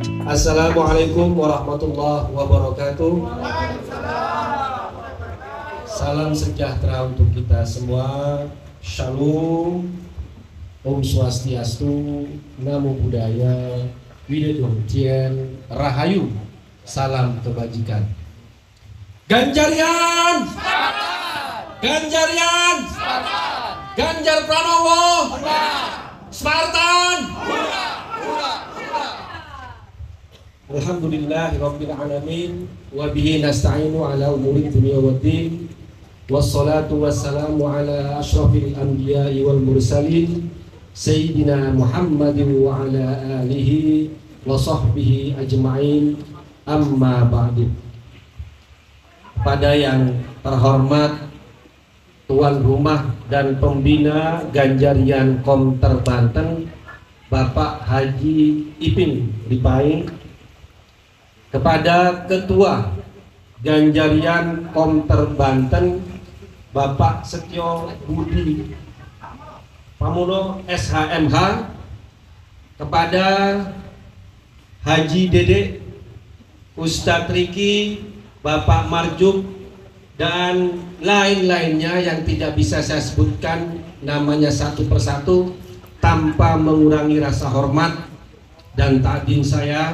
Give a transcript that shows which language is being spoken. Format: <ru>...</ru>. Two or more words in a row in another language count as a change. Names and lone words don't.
<ar>السلام عليكم ورحمة الله وبركاته.</ar> <id>Salam sejahtera untuk kita semua. Shalom, Om Swastiastu, Namo Buddhaya, Widodongtien, Rahayu, salam kebajikan. Ganjarian, Ganjarian, Ganjar Pranowo, Spartan.</id> <ar>الحمد لله رب العالمين وبه نستعين على أمور الدنيا والدين والصلاة والسلام على أشرف الأنبياء والمرسلين سيدنا محمد وعلى آله وصحبه أجمعين، أما بعد.</ar> <id>Pada yang terhormat tuan rumah dan pembina Ganjarian Komter Banten Bapak Haji Ipin Lipaing, kepada Ketua Ganjarian Komter Banten Bapak Setyo Budi Pamuno SHMH, kepada Haji Dede, Ustadz Riki, Bapak Marjuk, dan lain-lainnya yang tidak bisa saya sebutkan namanya satu persatu tanpa mengurangi rasa hormat dan takdim saya.</id>